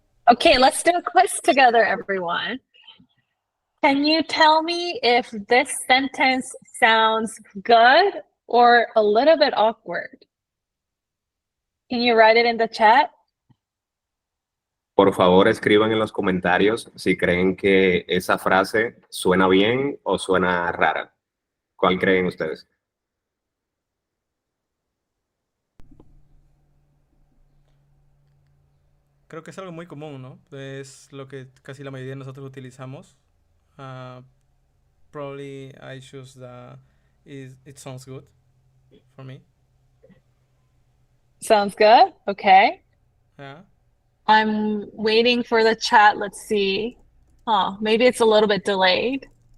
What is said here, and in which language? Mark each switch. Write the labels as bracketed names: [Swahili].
[English] Okay, let's do a quiz together, everyone. Can you tell me if this sentence sounds good or a little bit awkward? Can you write it in the chat? [Spanish] Por favor, escriban en los comentarios si creen que esa frase suena bien o suena rara. ¿Cuál creen ustedes? Creo que es algo muy común, ¿no? Es lo que casi la mayoría de nosotros utilizamos. [English] Uh, Probably I choose it sounds good for me. Sounds good. Okay. Yeah. I'm waiting for the chat. Let's see. Maybe it's a little bit delayed.